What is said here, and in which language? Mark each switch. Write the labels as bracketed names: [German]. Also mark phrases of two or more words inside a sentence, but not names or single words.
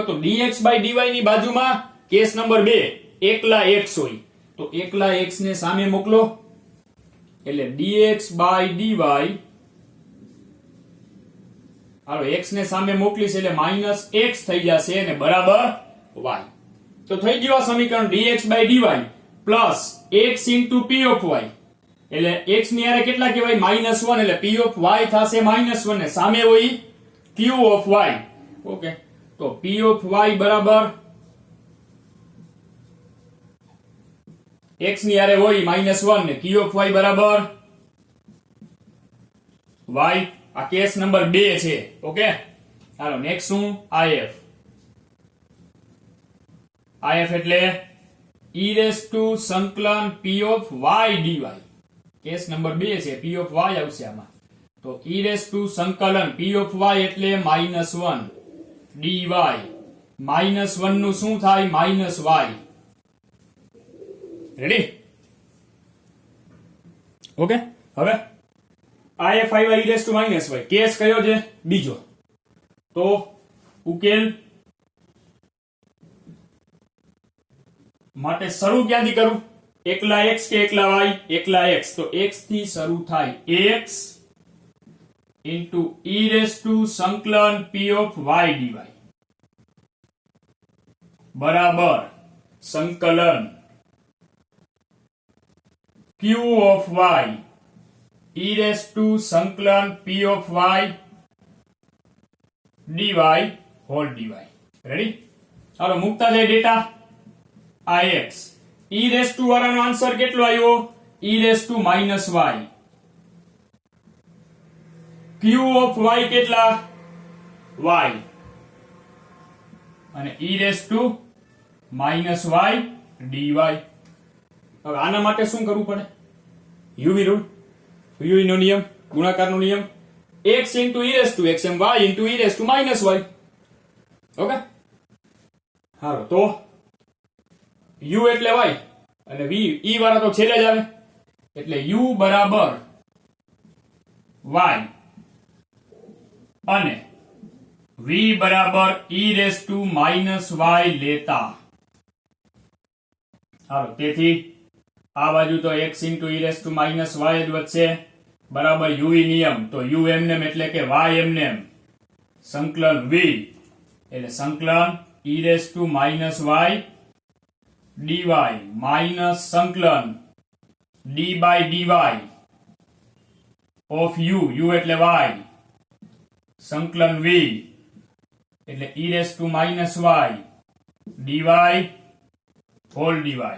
[Gujarati] તો [English] dx by dy [Gujarati] ની બાજુમાં [English] case number [Gujarati] 2 એકલા x હોય, તો એકલા x ને સામે મોકલો. એટલે [English] dx by dy, [Gujarati] હાલો x ને સામે મોકલીશ એટલે -x થઈ જશે અને બરાબર y. તો થઈ ગયું આ સમીકરણ [English] dx by dy plus x into p of y. [Gujarati] એટલે x ની હારે કેટલા કહેવાય? -1. એટલે [English] p of y [Gujarati] થશે -1 ને સામે હોય [English] q of y. [Gujarati] ઓકે, તો [English] p of y [Gujarati] બરાબર x ની હારે હોય -1 ને [English] q of y [Gujarati] બરાબર y. આ [English] case number [Gujarati] 2 છે. ઓકે, હાલો નેક્સ્ટ શું? [English] if. [Gujarati] if એટલે [English] e raised to [Gujarati] સંકલન [English] p of y dy. case number [Gujarati] 2 છે, [English] p of y [Gujarati] આવશે આમાં. તો [English] e raised to [Gujarati] સંકલન [English] p of y [Gujarati] એટલે -1 dy. -1 નું શું થાય? -y. રેડી? ઓકે, હવે if આવ્યા [English] e raised to -y. [Gujarati] કેસ કયો છે? બીજો. તો ઉકેલ માટે શરૂ ક્યાંથી કરું? એકલા x કે એકલા y? એકલા x. તો x થી શરૂ થાય. [English] x into e raised to સંકલન p of y dy [Gujarati] બરાબર સંકલન [English] q of y e raised to સંકલન p of y dy whole dy. [Gujarati] રેડી? હાલો મુકતા જાય ડેટા. આ x [English] e raised to [Gujarati] વાળાનો આન્સર કેટલો આવ્યો? [English] e raised to -y. q of y [Gujarati] કેટલા? y. અને [English] e raised to -y dy. [Gujarati] હવે આના માટે શું કરવું પડે? [English] UV rule, [Gujarati] યુવી નો નિયમ, ગુણાકારનો નિયમ. [English] x into e raised to x and y into e raised to -y. [Gujarati] ઓકે, હાલો તો u એટલે y અને v e વાળા તો છેલ્લે જ આવે, એટલે u બરાબર y અને v બરાબર [English] e raised to -y [Gujarati] લેતા. હાલો, તેથી આ બાજુ તો [English] x into e raised to -y [Gujarati] જ વધશે, બરાબર u નિયમ. તો u એમનેમ એટલે કે y એમનેમ સંકલન v એટલે સંકલન [English] e raised to -y dy [Gujarati] માઈનસ સંકલન [English] d by dy of u, [Gujarati] u એટલે y, સંકલન v એટલે [English] e raise to minus y dy whole dy.